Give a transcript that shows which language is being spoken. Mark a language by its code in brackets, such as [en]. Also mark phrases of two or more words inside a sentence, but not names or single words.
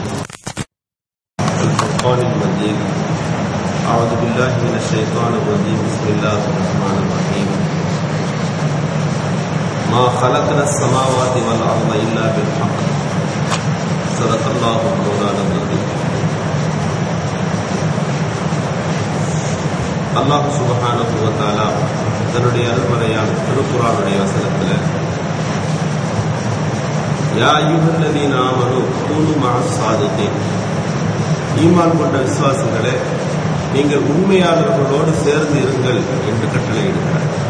[ar] الفرقان المجيد. أعوذ بالله من الشيطان الرجيم. بسم الله الرحمن الرحيم. ما خلقنا السماوات والأرض إلا بالحق. صدق الله مولانا العظيم. الله سبحانه وتعالى [ta] தன்னுடைய அருள்மறையான திருக்குர்ஆனுடைய வசனத்தில் [ar] يا أيها الذين آمنوا كونوا مع الصادقين, [ta] ஈமான் கொண்ட விசுவாசிகளே நீங்கள் உண்மையாளர்களோடு சேர்ந்து இருங்கள் என்று கட்டளையிடுகிறார்.